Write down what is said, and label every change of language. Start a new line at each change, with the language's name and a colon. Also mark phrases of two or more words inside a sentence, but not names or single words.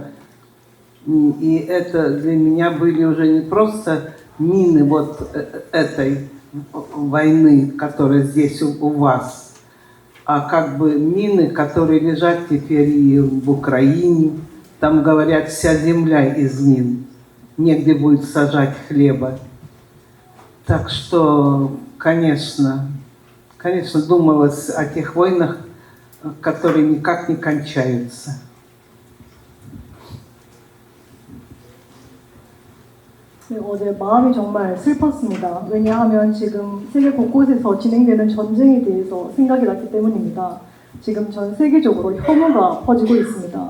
Russian: И это для меня были уже не просто мины вот этой войны, которая здесь у вас, а как бы мины, которые лежат теперь и в Украине. Там, говорят, вся земля из мин. Негде будет сажать хлеба. Так что, конечно, думалось о тех войнах, которые никак не кончаются.
Korean: 네, 어제 마음이 정말 슬펐습니다. 왜냐하면 지금 세계 곳곳에서 진행되는 전쟁에 대해서 생각이 났기 때문입니다. 지금 전 세계적으로 혐오가 퍼지고 있습니다.